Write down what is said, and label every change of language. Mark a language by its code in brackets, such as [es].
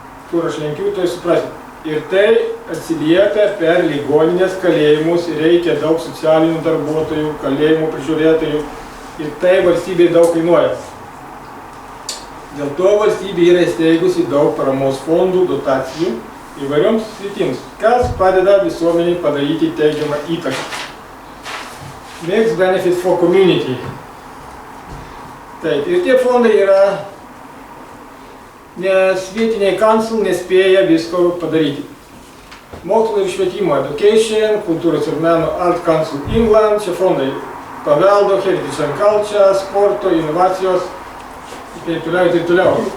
[lt] Kur aš lenkiu, tai suprasti. Ir tai atsiliepia per ligoninės kalėjimus ir reikia daug socialinių darbuotojų, kalėjimų prižiūrėtojų ir tai valstybei daug kainuoja. Dėl to valstybė yra įsteigusi daug paramos fondų, dotacijų įvairioms sritims, kas padeda visuomeniai padaryti teigiamą įtaką. [en] Makes benefit for community. [lt] Taip, ir tie fondai yra, nes vietiniai council nespėja visko padaryti. Mokslo ir švietimo, education, kultūros ir meno, Art Council England, čia fondai paveldo, [en] heritage and culture, [lt] sporto, inovacijos, taip toliau, taip toliau.